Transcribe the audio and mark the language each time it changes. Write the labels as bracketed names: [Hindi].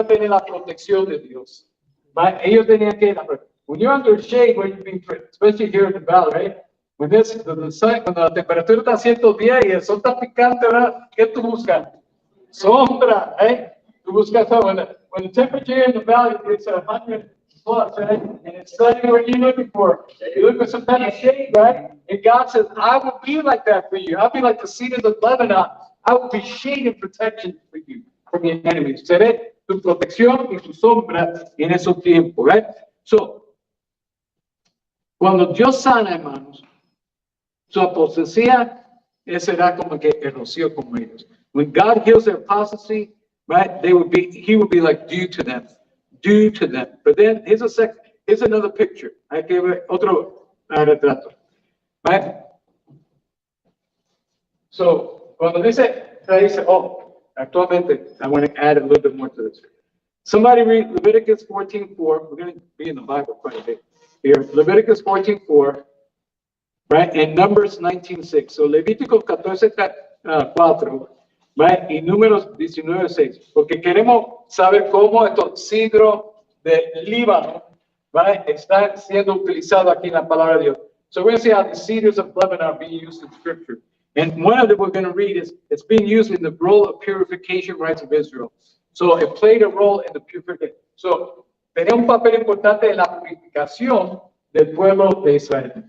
[Spanish] Iba a tener la protección de Dios. [English] Right? [Spanish] Ellos tenían que [English] when you're under shade, where you're being, especially here in the valley, right? When the sun, [Spanish] cuando la temperatura está a 110 y el sol está picante, ¿verdad? ¿Qué tú buscas? Sombra, right? Tú buscas sombra. [English] When the temperature in the valley is 100 plus, right? And it's sunny, what are you looking for? You look for some kind of shade, right? And God says, I will be like that for you. I'll be like the cedars of Lebanon. I will be shade and protection for you from your enemies. [Spanish] Seré tu protección y tu sombra en esos tiempos, right? So, cuando Dios sana, hermanos, su apostasía será como que el rocío como ellos. [English] When God heals their apostasy, right, He would be like dew to them. Due to them. But then here's another picture. [Spanish] Hay que ver otro retrato. [English] Right? So, [Spanish] cuando dice, actualmente, [English] I want to add a little bit more to this. Somebody read Leviticus 14:4. We're going to be in the Bible quite a bit here. Leviticus 14:4, right? And Numbers 19:6. [Spanish] So, Levítico 14:4. Right? Y Números 19:6, porque queremos saber cómo estos cedros de Líbano, right, están siendo utilizados aquí en la palabra de Dios. [English] So we're going to see how the cedars of Lebanon are being used in Scripture. And one of them we're going to read is it's being used in the role of purification rites of Israel. So it played a role in the purification. [Spanish] So tenía un papel importante en la purificación del pueblo de Israel.